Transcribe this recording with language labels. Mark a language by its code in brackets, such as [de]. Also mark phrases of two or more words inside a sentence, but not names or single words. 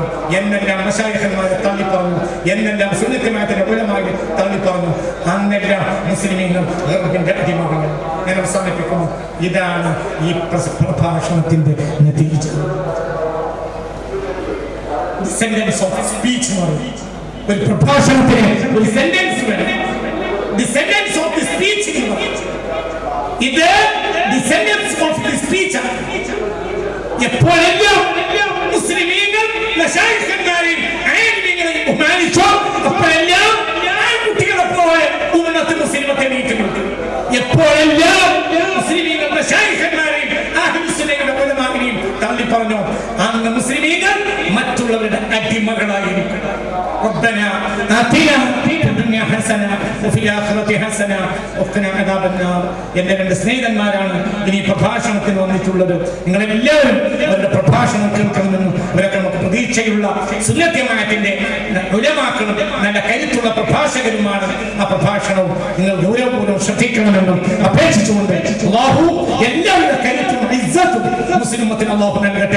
[ml] എന്നെല്ലാം മശായിഖന്മാരെ തള്ളിപ്പറഞ്ഞു, എന്നെല്ലാം സുന്നത്ത് ജമാഅത്തിന്റെ ഉലമായെ തള്ളിപ്പറഞ്ഞു, അന്നെല്ലാം മുസ്ലിമീങ്ങൾ ഗർബിന്റെ അടിമകളാണ്. ഞാൻ അവസാനിപ്പിക്കുന്നു. ഇതാണ് ഈ പ്രഭാഷണത്തിന്റെ നതീജ. [en] sentence of speech [ml] എന്ന് പറയും. ഒരു പ്രഭാഷണത്തിന് ഒരു സെന്റൻസ് വേണം. [en] The sentence of the speech ഇത് the sentence of the speech. [ml] എപ്പോഴെല്ലാം മുസ്ലിമീങ്ങൾ മശായിഖന്മാരെയും ആലിമീങ്ങളെയും ബഹുമാനിച്ചോ അപ്പോഴെല്ലാം കുട്ടികളെ പോലെ ഉമ്മത്ത് മുസ്ലിമത്തെ നീട്ടിക്കൊടുത്തു. എപ്പോഴെല്ലാം മുസ്ലിമീങ്ങൾ മശായിഖന്മാരെയും അഹ്ലുസ് സുന്നയുടെ ഉലമാവിനെയും തള്ളിപ്പറഞ്ഞോ അന്ന് മുസ്ലിമീങ്ങൾ മറ്റുള്ളവരുടെ അടിമകളായിരിക്കും. [ar] ربنا آتنا في الدنيا حسنة وفي الآخرة حسنة وقنا عذاب النار. [ml] എന്റെ രണ്ട് സ്നേഹിതന്മാരാണ് ഇനി പ്രഭാഷണത്തിന് വന്നിട്ടുള്ളത്. നിങ്ങളെല്ലാവരും അവരുടെ പ്രഭാഷണം കേൾക്കണമെന്നും അവരൊക്കെ നമുക്ക് പ്രതീക്ഷയുള്ള സുന്നത്ത് ജമാഅത്തിന്റെ ഉലമാക്കളും നല്ല കരുത്തുള്ള പ്രഭാഷകരുമാണ്. ആ പ്രഭാഷണവും നിങ്ങൾ ഗൗരവപൂർവ്വം ശ്രദ്ധിക്കണമെന്നും അപേക്ഷിച്ചുകൊണ്ട് അല്ലാഹു എല്ലാവരുടെ കരുത്തും ഇസ്സത്തും മുസ്ലിം ഉമ്മത്തിന് അല്ലാഹു നൽകട്ടെ.